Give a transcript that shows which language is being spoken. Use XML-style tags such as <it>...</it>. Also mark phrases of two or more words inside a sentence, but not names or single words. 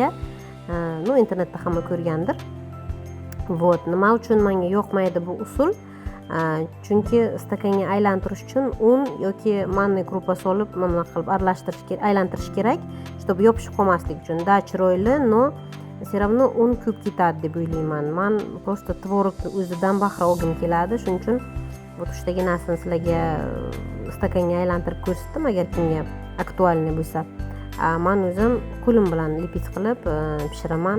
<uz>Internetda hamma ko'rgandir. Nima uchun menga yoqmaydi bu usul? Chunki stakanga aylantirish uchun un yoki manniy kruppa solib, mana qilib aralashtirish kerak, aylantirish kerak, чтобы yopishib qolmaslik uchun. Da chiroyli,</uz> <ru>но все равно</ru> <uz>un ko'p ketadi deb o'ylayman. Men просто tvorogni o'zidan bahra olgim keladi. Shuning uchun o'shdagi narsani sizlarga stakanga aylantirib ko'rsatdim, agar kimga aktualniy bo'lsa. Men o'zim qo'lim bilan lipid qilib pishiraman.</uz>